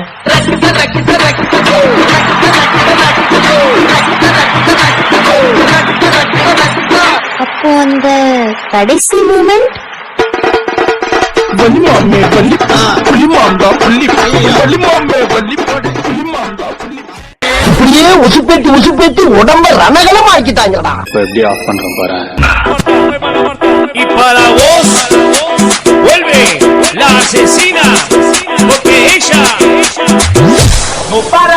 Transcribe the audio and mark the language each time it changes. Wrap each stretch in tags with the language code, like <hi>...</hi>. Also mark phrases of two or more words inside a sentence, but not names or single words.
<ta>அப்போ அந்த கடைசி மூமெண்ட் இப்படியே உசுப்பேத்தி உசுப்பேத்தி உடம்ப ரணகலம் ஆக்கிட்டாங்கடா. இப்ப எப்படி ஆஃப் பண்றோம் பாரு.</ta> <es>Y para vos vuelve la asesina porque ella no para.</es>